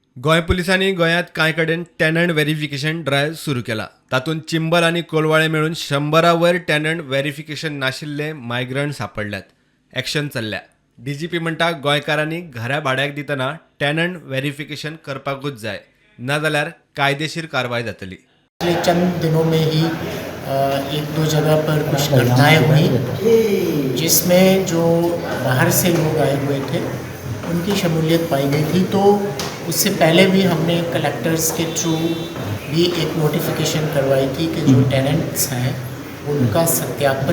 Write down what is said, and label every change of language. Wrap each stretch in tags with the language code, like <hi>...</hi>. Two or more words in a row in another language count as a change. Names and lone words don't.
<kok>गोंय पुलिसांनी गोंयांत कांय कडेन</kok> <en>tenant verification drive</en> <kok>सुरू केला. तातूंत चिंबल आनी कोलवाळे मेळून 100 वयर</kok> <en>tenant verification</en> <kok>नाशिल्ले मायग्रंट सांपडल्यात. एक्शन चल्ल्या. डीजीपी म्हणटा गोंयकारांनी घरा भाड्याक दितना</kok> <en>tenant verification</en> <kok>करपाकूच जाय, नाजाल्यार कायदेशीर कारवाय जातली.</kok> <hi>पिछले चंद दिनों में ही एक दो जगह पर कुछ घटनाएं हुई जिसमें जो बाहर से लोग आए हुए थे उनकी शमूलियत पाई गई थी। तो उससे पहले भी हमने कलेक्टर्स के थ्रू भी एक नोटिफिकेशन करवाई थी कि जो टेनेंट्स हैं उनका सत्यापन</hi>